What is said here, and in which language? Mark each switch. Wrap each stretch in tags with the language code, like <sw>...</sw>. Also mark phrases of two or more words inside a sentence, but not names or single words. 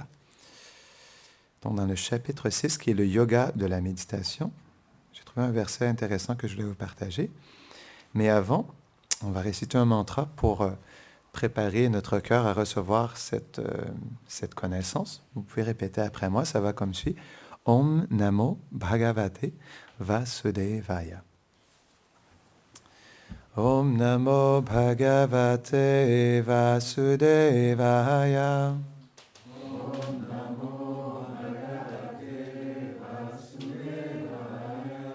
<fr>Donc, dans le chapitre 6, qui est le yoga de la méditation, j'ai trouvé un verset intéressant que je voulais vous partager. Mais avant, on va réciter un mantra pour préparer notre cœur à recevoir cette connaissance. Vous pouvez répéter après moi, ça va comme suit.</fr> <sa>ॐ नमो भगवते वासुदेवाय. ॐ नमो भगवते वासुदेवाय. ॐ नमो भगवते वासुदेवाय.</sa>